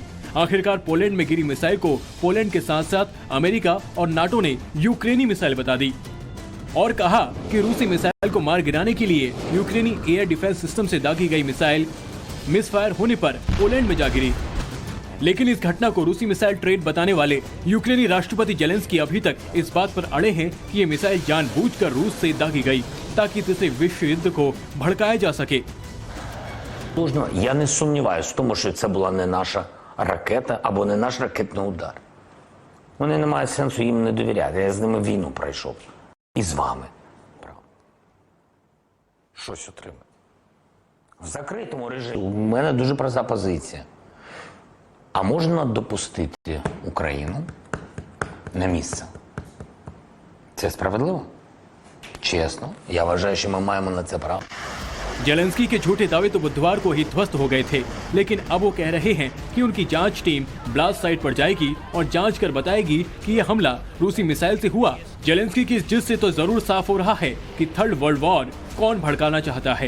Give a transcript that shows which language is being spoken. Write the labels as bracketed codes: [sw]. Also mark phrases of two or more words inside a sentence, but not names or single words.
[hi] आखिरकार पोलैंड में गिरी मिसाइल को पोलैंड के साथ साथ अमेरिका और नाटो ने यूक्रेनी मिसाइल बता दी और कहा कि रूसी मिसाइल को मार गिराने के लिए यूक्रेनी [en] air defense system [hi] से दागी गई मिसाइल मिसफायर होने पर पोलैंड में जा गिरी। लेकिन इस घटना को रूसी मिसाइल ट्रेड बताने वाले यूक्रेनी राष्ट्रपति जेलेंस्की अभी तक इस बात पर अड़े हैं कि ये मिसाइल जानबूझकर रूस से दागी गई ताकि तीसरे विश्व युद्ध को भड़काया जा सके। [uk] Я не сумніваюся в тому, що це була не наша ракета або не наш ракетний удар. Вони не мають сенсу їм не довіряти. Я з ними війну пройшов. І з вами. Щось отримати. В закритому режимі. У мене дуже проста позиція. А можна допустити Україну на місце? Це справедливо? Чесно. Я вважаю, що ми маємо на це право. [hi] जेलेंस्की के झूठे दावे तो बुधवार को ही ध्वस्त हो गए थे, लेकिन अब वो कह रहे हैं कि उनकी जांच टीम [en] blast site [hi] पर जाएगी और जांच कर बताएगी कि यह हमला रूसी मिसाइल से हुआ। जेलेंस्की की इस जिद से तो जरूर साफ हो रहा है कि [en] third world war [hi] कौन भड़काना चाहता है।